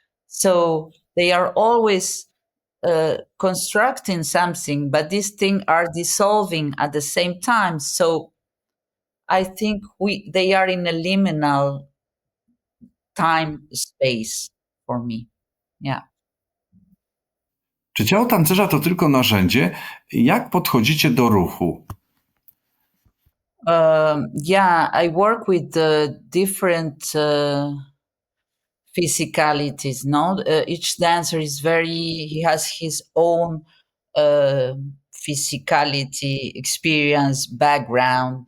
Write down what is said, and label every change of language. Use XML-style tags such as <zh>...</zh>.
<en>So they are always constructing something, but these things are dissolving at the same time. So I think they are in a liminal time space for me. Yeah.</en> <pl>Czy ciało tancerza to tylko narzędzie? Jak podchodzicie do ruchu?</pl> <en>I work with different physicalities. No, each dancer is he has his own physicality, experience, background.</en>